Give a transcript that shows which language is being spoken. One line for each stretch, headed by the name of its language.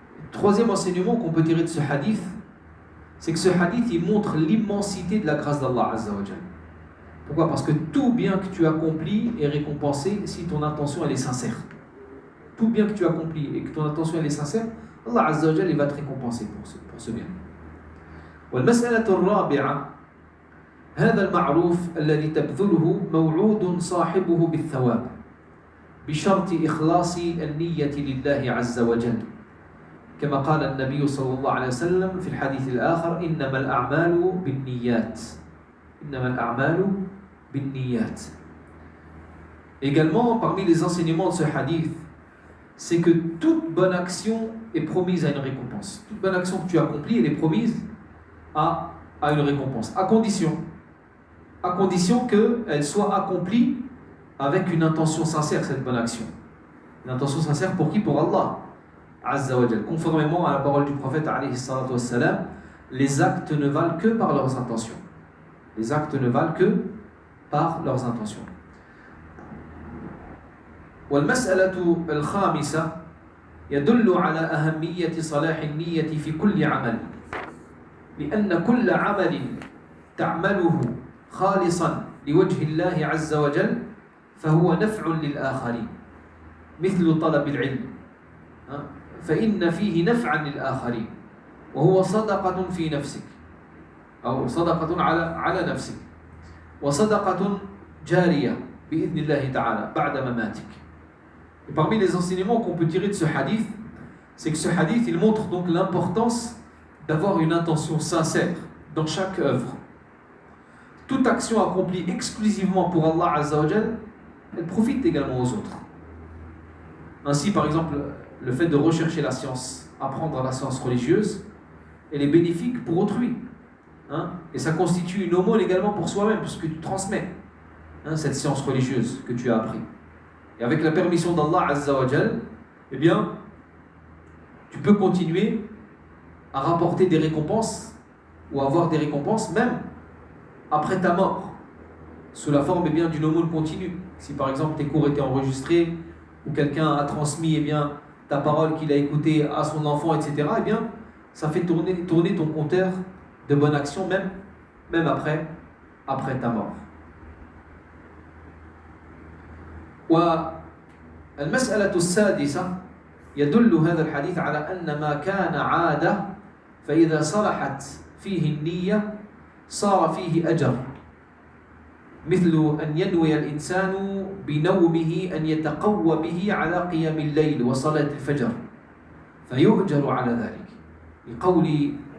French: Troisième enseignement qu'on peut tirer de ce hadith, c'est que ce hadith il montre l'immensité de la grâce d'Allah Azza wa Jal. Pourquoi? Parce que tout bien que tu accomplis est récompensé si ton intention elle est sincère. Tout bien que tu accomplis et que ton intention elle est sincère, Allah Azza wa Jal il va te récompenser pour ce bien.
Arabic: والمسألة الرابعة هذا المعروف الذي تبذله موعود صاحبه بالثواب بشرط إخلاص النية لله عز وجل كما قال النبي صلى الله عليه وسلم في الحديث الآخر إنما الأعمال بالنيات إنما الأعمال بالنيات.
French: Également, parmi les enseignements de ce hadith, c'est que toute bonne action est promise à une récompense. Toute bonne action que tu accomplis, elle est promise à une récompense, à condition qu'elle soit accomplie avec une intention sincère, cette bonne action. Une intention sincère pour qui? Pour Allah Azza wa Jal. Conformément à la parole du prophète alayhi salatu wassalam, les actes ne valent que par leurs intentions. Les actes ne valent que par leurs intentions.
Arabic: والمسألة الخامسة يدل على أهمية صلاح النية في كل عمل لأن كل عمل تعمله خالصا لوجه الله عز وجل فهو نفع للآخرين مثل طلب العلم فإن فيه نفعا للآخرين وهو صدقة في نفسك أو صدقة على نفسك وصدقة جارية بإذن الله تعالى بعد مماتك.
French: Et parmi les enseignements qu'on peut tirer de ce hadith, c'est que ce hadith il montre donc l'importance d'avoir une intention sincère dans chaque œuvre. Toute action accomplie exclusivement pour Allah Azza wa Jal, elle profite également aux autres. Ainsi, par exemple, le fait de rechercher la science, apprendre la science religieuse, elle est bénéfique pour autrui. Et ça constitue une aumône également pour soi-même, puisque tu transmets cette science religieuse que tu as appris. Et avec la permission d'Allah Azza wa Jal, eh bien, tu peux continuer à rapporter des récompenses ou avoir des récompenses même après ta mort, sous la forme d'une aumône continue. Si par exemple tes cours étaient enregistrés ou quelqu'un a transmis ta parole qu'il a écoutée à son enfant, etc., eh bien, ça fait tourner ton compteur de bonnes actions, même après ta mort.
Arabic: والمسألة السادسة يدل هذا الحديث على أن ما كان عادة فإذا صلحت فيه النية صار فيه أجر، مثل أن ينوي الإنسان بنومه أن يتقوى به على قيام الليل وصلاة الفجر فيؤجر على ذلك، لقول